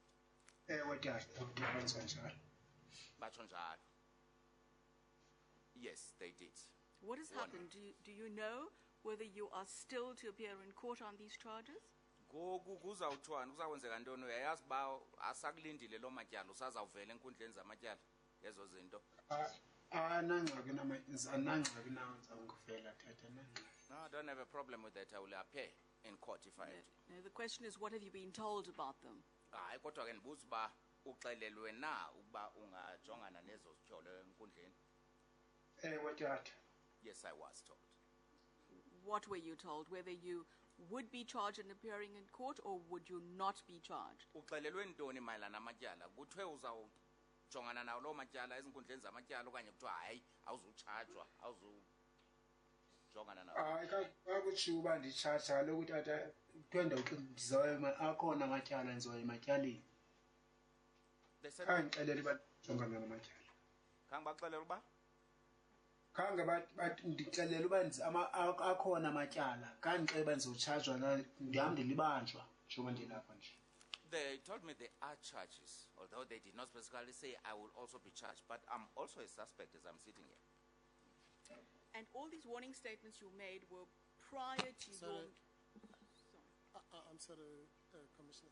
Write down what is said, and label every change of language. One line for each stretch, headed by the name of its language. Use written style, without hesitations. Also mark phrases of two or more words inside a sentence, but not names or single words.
Xhosa: Batsho njalo.
English: Yes, they did. What has happened? Do you know whether you are still to appear in court on these charges?
Xhosa: Ngoku kuzawuthwana kuzakwenzeka ntoni uyayazi uba asakulindile loo matyala usazawuvela enkundleni zamatyala ezo zinto.
English: No, I don't have a problem with that. I will appear in court if I have to. No, the question is, what have you been told about them?
Xhosa: Hayi kodwa ke ndibuza uba uxelelwe na ukuba ungajongana nezo zityholo enkundleni.
English: Yes, I was told. What were you told? Whether you would be charged in appearing in court or would you not be charged?
Xhosa: Uxelelwe ntoni mayelana namatyala kuthiwe uzawujongana nawo loo matyala ezinkundleni zamatyala okanye kuthiwa hayi awuzutshajwa awuzujongana nawo. Kakutshiwo uba nditshaja kaloku tata kuthiwa ndizawuya akhona amatyala ndizoya ematyaleni.
English: They said,
Xhosa: Kangixelele bajongana namatyala. khange baxelele uba Khange ndixelele uba akhona amatyala. Kangixelele uba ndizotshajwa ndihamba ndilibanjwa njengoba ndilapha nje.
English: they told me there are charges, although they did not specifically say I will also be charged, but I'm also a suspect as I'm sitting here. And all these warning statements you made were prior to your... Sorry. Sorry. I'm sorry, Commissioner.